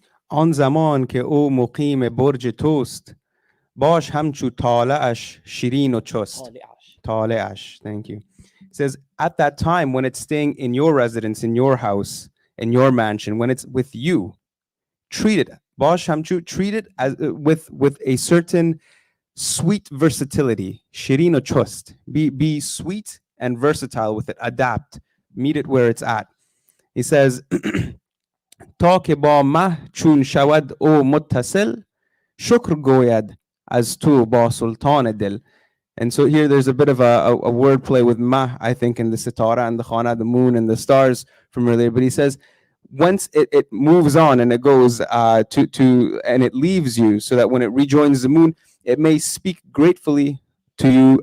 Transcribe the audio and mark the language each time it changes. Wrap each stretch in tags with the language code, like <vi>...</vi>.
<fa>آن زمان که او مقیم برج توست باش همچو طالعش شیرین و چست.</fa> <en>طالعش, thank you. It says, at that time when it's staying in your residence, in your house, in your mansion, when it's with you, treat it.</en> <fa>Bash hamchu,</fa> <en>treat it as with a certain sweet versatility.</en> <fa>Shirin o chust.</fa> <en>Be sweet and versatile with it. Adapt. Meet it where it's at. He says,</en> <fa>تا که با مه چون شود او متصل شکر گوید از تو با سلطان دل.</fa> <en>And so here there's a bit of a wordplay with ma, I think, in the sitara and the khana, the moon and the stars from earlier. But he says, once it moves on and it goes to and it leaves you, so that when it rejoins the moon, it may speak gratefully to you.</en>